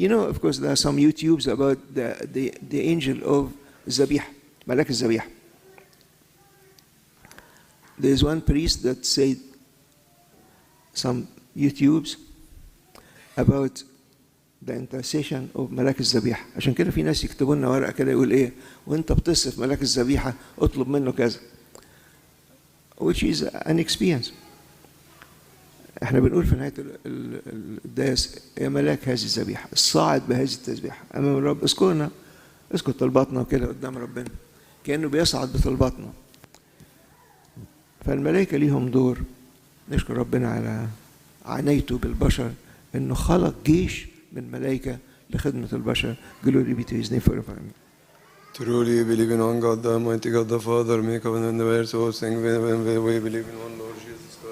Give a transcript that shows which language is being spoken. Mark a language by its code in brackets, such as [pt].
[en] Of course, there are some YouTubes about the angel of Zabih, Malak Zabih. There's one priest that said some YouTubes about the intercession of ملاك الذبيحة. [ar] عشان كده في ناس يكتبوا لنا ورقة كده يقول إيه وأنت بتصف ملاك الذبيحة اطلب منه كذا. [en] Which is an experience. [ar] احنا بنقول في نهاية القداس يا ملاك هذه الذبيحة الصاعد بهذه التسبيحة أمام الرب اذكرنا اذكر طلباتنا وكده قدام ربنا كأنه بيصعد بطلباتنا. فالملائكة ليهم دور. نشكر ربنا على عنايته بالبشر إنه خلق جيش من ملائكة لخدمة البشر. [en] Glory be to his name forever. Truly believe in one God, the Almighty God, the Father, maker of the universe, all things, we believe in one Lord Jesus Christ.